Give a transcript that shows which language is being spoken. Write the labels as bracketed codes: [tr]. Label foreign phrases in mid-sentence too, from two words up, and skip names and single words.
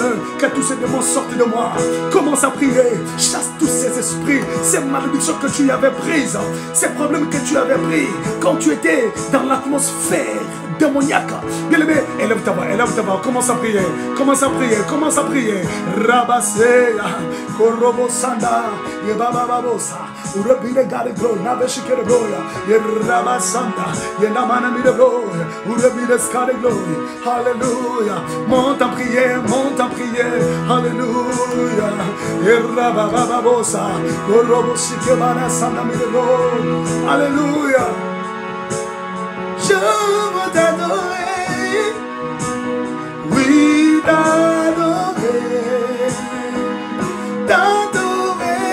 [fr] Que tous ces démons sortent de moi. Commence à prier. Chasse tous ces esprits, ces malédictions que tu avais prises, ces problèmes que tu avais pris quand tu étais dans l'atmosphère démoniaque. Bien-aimé, élève ta voix, commence à prier, commence à prier, commence à prier. Rabaseya, Korobosanda, Yebababosa, Urabile Galegro, Naveshikere Gloria, Yerabasanda, Yenamana Midebloya, Urabile Scale Glory. Alléluia. Monte en prière, monte en prière. Alléluia. Yerabababosa, Koroboshikebana Sanda Midebloya. Alléluia. Je veux t'adorer, oui, t'adorer, t'adorer.